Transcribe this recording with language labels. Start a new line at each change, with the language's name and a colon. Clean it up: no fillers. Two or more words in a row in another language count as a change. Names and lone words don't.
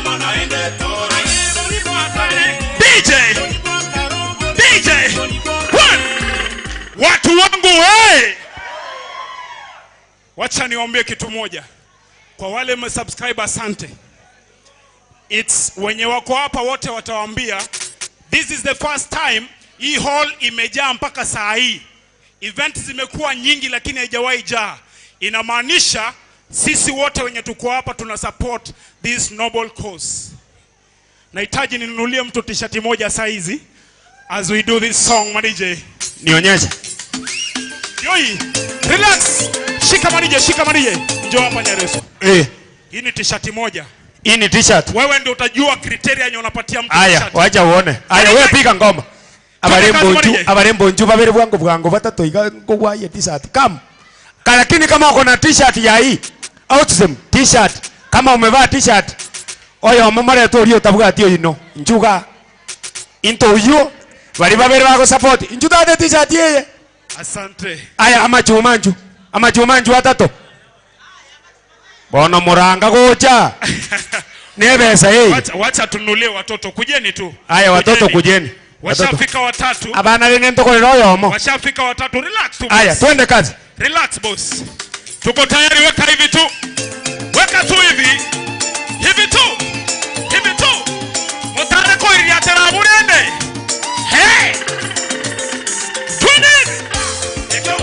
English: DJ!
Swahili: One! Watu wangu hey! Wacha niwaambie kitu moja. Kwa wale msubscribe, asante. It's wenye wako hapa wote watawaambia,
English: this is the first time
Swahili: hii hall imejaa mpaka saa hii. Event zimekuwa nyingi lakini haijawahi jaa. Inamaanisha sisi wote wenye tuko hapa tuna support
English: this noble cause.
Swahili: Nahitaji ninunulie mtu t-shirt moja saizi
English: as we do this song.
Swahili: Marije, nionyeshe. Yoi, relax. Shika Marije. Njoo hapa Nyareso. Hii ni t-shirt moja. Hii ni t-shirt. Wewe ndio utajua criteria yenye unapatia mtu t-shirt. Aya, wacha uone. Aya, wewe piga ngoma.
Gusii: Abarembo nju babere bwangu batatu igo gwaye t-shirt.
Swahili: Lakini kama uko na t-shirt ya hii,
English: autism t-shirt,
Swahili: kama umevaa t-shirt,
Gusii: oyo mamare to rio tabuga tio ino. Njuga into uyo bari babere bako support. Njuga de t-shirt yeye.
Swahili: Asante.
Gusii: Aya amachumanju atatu. Bona muranga gocha.
Swahili: Nebesa hii. Wacha tunulie watoto, kujeni tu. Aya watoto kujeni. Washafika watatu.
Gusii: Abana lengento ko royo mo.
Swahili: Washafika watatu, relax tu. Aya twende kazi. Relax boss. Tuko tayari, weka hivi tu. Weka tu hivi. Hivi tu.
Gusii: Mutare ko iriatera burende.
Swahili: Hey! Twende.